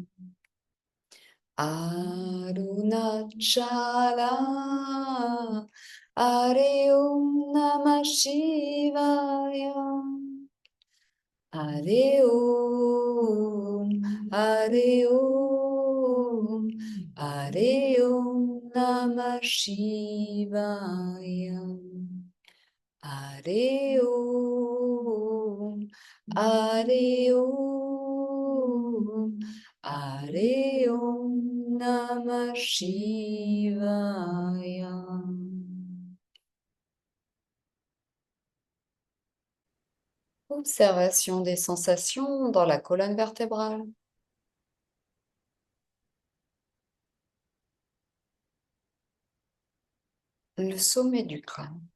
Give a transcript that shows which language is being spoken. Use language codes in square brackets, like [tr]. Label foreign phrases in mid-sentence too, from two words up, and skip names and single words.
[sa] Arunachala, Hare Om Namah Shivaya, Hare Om, Hare Om, Hare Om Namah Shivaya. Hare Om, Hare Om, Hare Om Namah Shivaya. [fr] Observation des sensations dans la colonne vertébrale. Le sommet du crâne.